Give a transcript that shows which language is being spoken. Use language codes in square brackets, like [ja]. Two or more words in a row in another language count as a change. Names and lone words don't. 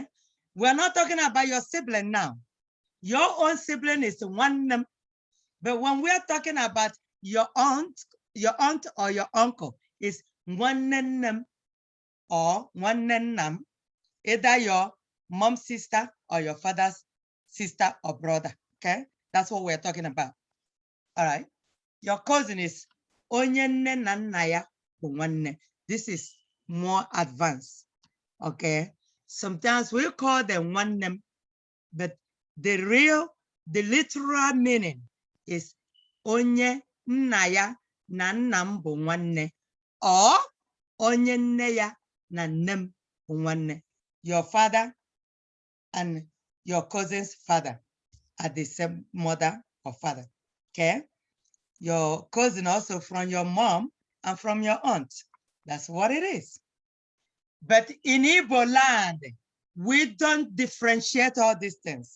[en] We're not talking about your sibling now. Your own sibling is one name, but when we're talking about your aunt or your uncle is one name or one name, either your mom's sister or your father's sister or brother, okay? That's what we're talking about. All right. Your cousin is [ig] onye nne na nna ya bụ nwanne. [en] This is more advanced, okay? Sometimes we call them one name, but the real the literal meaning is [ig] onye nna ya na nna m bụ nwanne, [en] or [ig] onye nne ya na nne m bụ nwanne. [en] Your father and your cousin's father are the same mother or father. Okay? Your cousin also from your mom and from your aunt. That's what it is. But in Igbo land, we don't differentiate all these things.